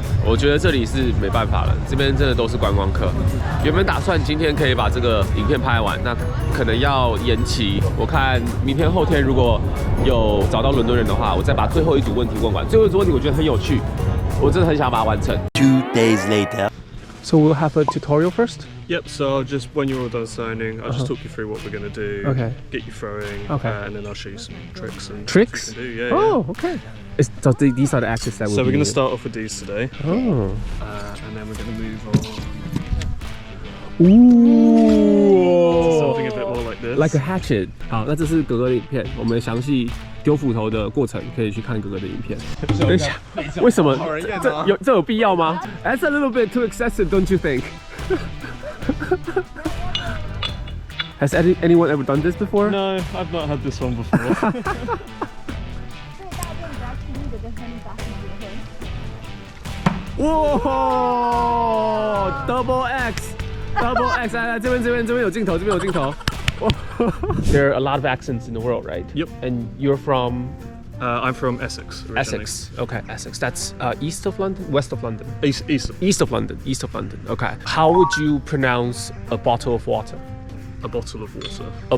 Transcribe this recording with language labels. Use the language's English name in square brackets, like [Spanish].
[Chinese] 我觉得这里是没办法了，这边真的都是观光客。原本打算今天可以把这个影片拍完，那可能要延期。我看明天后天如果有找到伦敦人的话，我再把最后一组问题问完。最后一组问题我觉得很有趣，我真的很想把它完成。 [English] 2 days later. So we'll have a tutorial first. Yep, so just when you're all done signing, I'll just talk you through what we're going to do, get you throwing, and then I'll show you some tricks and tricks. You can do. Yeah, oh, okay. So these are the actions that So we're going to start off with these today. Oh. And then we're going to move on. Ooh. Something a bit more like this. Like a hatchet. [Chinese] 好，那这是哥哥的影片，我们详细丢斧头的过程可以去看哥哥的影片。等一下，为什么这有必要吗 ？ [English] That's a little bit too excessive, don't you think? Has anyone ever done this before? No, I've not had this one before. Whoa! Double X, double X. [Chinese] 来，这边有镜头，这边有镜头。 [English] There are a lot of accents in the world, right? Yep. And you're from? I'm from Essex. Originally. Essex. Okay, Essex. That's east of London, west of London. East of London. East of London. Okay. How would you pronounce a bottle of water? A bottle of water.